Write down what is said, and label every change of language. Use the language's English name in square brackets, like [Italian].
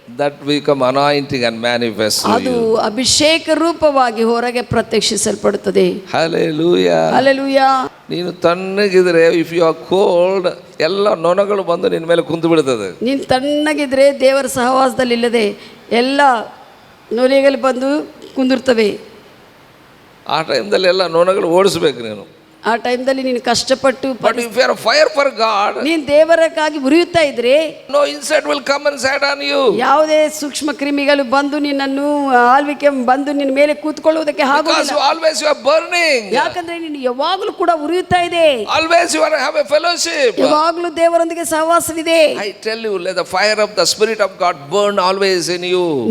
[English] That will become anointing and manifest to [Kannada] ಅದು [English] you. [Kannada] ಅಭಿಷೇಕ ರೂಪವಾಗಿ ಹೊರಗೆ ಪ್ರತ್ಯಕ್ಷಿಸಲ್ಪಡುತ್ತದೆ. [English] Hallelujah. [Kannada] ಹಲ್ಲೆಲೂಯಾ. ನೀನು ತಣ್ಣಗಿದ್ರೆ, [English] if you are cold, [Kannada] ಎಲ್ಲ ನೊಣಗಳು ಬಂದು ನಿನ್ನ ಮೇಲೆ ಕುಂತು ಬಿಡ್ತದೆ. ನೀನು ತಣ್ಣಗಿದ್ರೆ ದೇವರ ಸಹವಾಸದಲ್ಲಿ ಇಲ್ಲದೆ ಎಲ್ಲ ನೊರೆಗಳು ಬಂದು ಕುಂದಿರ್ತವೆ. ಆ ಟೈಮ್ದಲ್ಲಿ ಎಲ್ಲ ನೊಣಗಳು ಓಡಿಸ್ಬೇಕು ನೀನು. ಆ ಟೈಮ್ದಲ್ಲಿ ನೀನು ಕಷ್ಟಪಟ್ಟು [English] But if you are fire for God, [Kannada] ನೀನು ದೇವರಕ್ಕಾಗಿ ಉರಿಯುತ್ತಾ ಇದ್ರೆ [English] no insect will come and sit on you. [Kannada] ಯಾವುದೇ ಸೂಕ್ಷ್ಮ ಕ್ರಿಮಿಗಳು ಬಂದು ನಿನ್ನನ್ನು ಆಳ್ವಿಕೆ ಬಂದು ನಿನ್ನ ಮೇಲೆ ಕೂತ್ಕೊಳ್ಳುವುದಕ್ಕೆ [English] Because [Kannada] ಆಗುವುದಿಲ್ಲ. [English] always you are burning. [Kannada] ಯಾಕಂದ್ರೆ ನೀನು ಯಾವಾಗಲೂ ಕೂಡ ಉರಿಯುತ್ತಾ ಇದೆ. [English] Always you are have a fellowship. [Kannada] ಯಾವಾಗಲೂ ದೇವರೊಂದಿಗೆ ಸಹವಾಸವಿದೆ. [English] I tell you, let the fire of the Spirit of God burn always in you.